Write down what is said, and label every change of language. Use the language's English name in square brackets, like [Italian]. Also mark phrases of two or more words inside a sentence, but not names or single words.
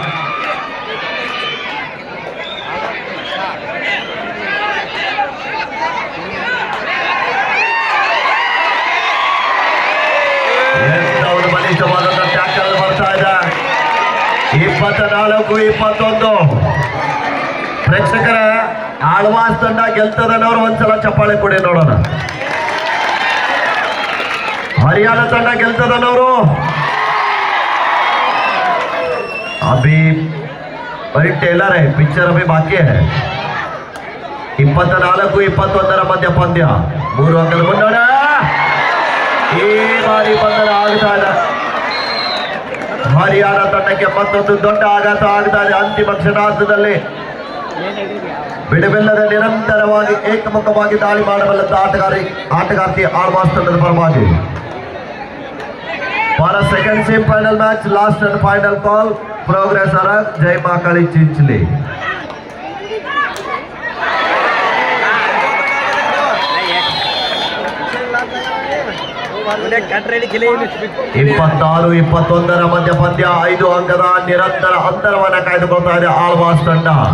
[Kannada] ಎಂತ ಒಂದು ಬಲಿಷ್ಠವಾದಂತ ಟ್ಯಾಕಲ್ ಬರ್ತಾ ಇದೆ. 24-21. ಪ್ರೇಕ್ಷಕರ ಆಳ್ವಾಸ್ ತಂಡ ಗೆಲ್ತದನ್ನೋರು ಒಂದ್ಸಲ ಚಪ್ಪಾಳೆ ಕೊಡಿ ನೋಡೋಣ. ಹರಿಯಾಣ ತಂಡ ಗೆಲ್ತದನ್ನೋರು [Hindi] अभी बड़ी टेलर है, पिक्चर अभी बाकी है. [Kannada] 24-21 ಮಧ್ಯ ಪಂದ್ಯ. 3 ಅಂಕದ ಮುನ್ನಡೆ. ಈ ಬಾರಿ ಬಂಧನ ಆಗ್ತಾ ಇದೆ. ಹರಿಯಾಣ ತಂಡಕ್ಕೆ ಮತ್ತೊಂದು ದೊಡ್ಡ ಆಘಾತ ಆಗ್ತಾ ಇದೆ. ಅಂತಿಮ ಕ್ಷಣಾರ್ಧದಲ್ಲಿ ಬಿಡುವಿಲ್ಲದೆ ನಿರಂತರವಾಗಿ ಏಕಮುಖವಾಗಿ ದಾಳಿ ಮಾಡಬಲ್ಲಂತ ಆಟಗಾರ್ತಿ ಆಳ್ವಾಸ್ ತಂಡದ ಪರವಾಗಿ. [English] For a second semi-final match, last and final call, Progress Arak, Jai Makali Chinchli. [Kannada] ಇಪ್ಪತ್ತಾರು 21 ಮಧ್ಯ ಪಂದ್ಯ. 5 ಅಂಕದ ನಿರಂತರ ಅಂತರವನ್ನು ಕಾಯ್ದುಕೊಳ್ತಾ ಇದೆ ಆಳ್ವಾಸ್ ತಂಡ.